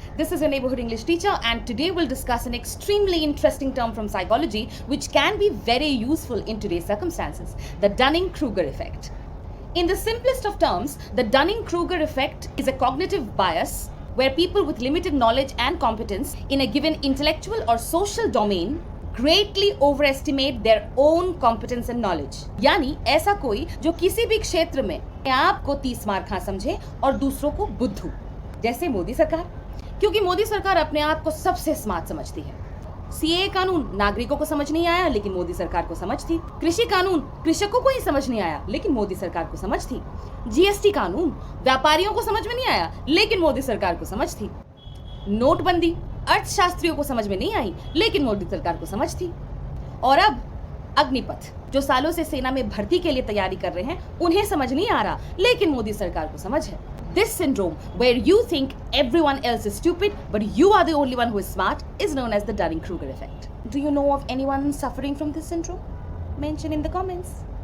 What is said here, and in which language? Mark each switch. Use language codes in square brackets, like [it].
[en] This is your neighborhood English teacher, and today we'll discuss an extremely interesting term from psychology which can be very useful in today's circumstances, the Dunning-Kruger effect. In the simplest of terms, the Dunning-Kruger effect is a cognitive bias where people with limited knowledge and competence in a given intellectual or social domain greatly overestimate their own competence and knowledge. [hi] यानी ऐसा कोई जो किसी भी क्षेत्र में आपको 30 मार खा समझे और दूसरों को बुद्धू, जैसे मोदी सरकार, क्योंकि मोदी सरकार अपने आप को सबसे स्मार्ट समझती है। सीए कानून नागरिकों को समझ नहीं आया, लेकिन मोदी सरकार को समझ थी। कृषि कानून कृषकों को ही समझ नहीं आया, लेकिन मोदी सरकार को समझ थी। जीएसटी कानून व्यापारियों को समझ में नहीं आया, लेकिन मोदी सरकार को समझ थी। नोटबंदी अर्थशास्त्रियों को समझ में नहीं आई, लेकिन मोदी सरकार को समझ थी। और अब अग्निपथ, जो सालों से सेना में भर्ती के लिए तैयारी कर रहे हैं, उन्हें समझ नहीं आ रहा, लेकिन मोदी सरकार को समझ है। [en] This syndrome, where you think everyone else is stupid but you are the only one who is smart, is known as the Dunning-Kruger effect. Do you know of anyone suffering from this syndrome? Mention in the comments.